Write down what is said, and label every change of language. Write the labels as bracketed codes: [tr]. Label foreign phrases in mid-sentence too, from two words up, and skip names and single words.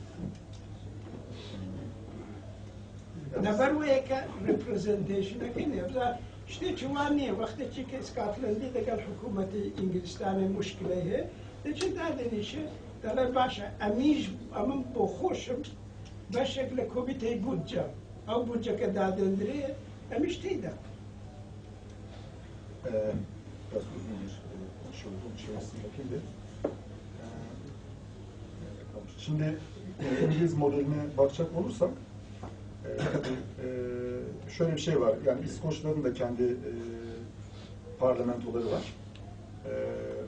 [ckb] لەبەر وەیە کە ڕێپرەزنتێشنەکەی نێ شتێکی وان نییە وەختێکی کە ئیسکاتلندی لەگەڵ حکوومەتی ئینگلیستانی موشکلەی هەیە دەچێت دادەنیشێ دەڵێ باشە ئەمیش ئەمن بۆ خۆشم بەشێک لە کۆمیتەی بودجە ئەو بودجەکە دادەندرێ ئەمیش تێیدا [tr] Biraz uzun bir şey oldu, bir şey aslında yapayım. Şimdi İngiliz modeline bakacak olursak tabii şöyle bir şey var. Yani İskoçların da kendi parlamentoları var.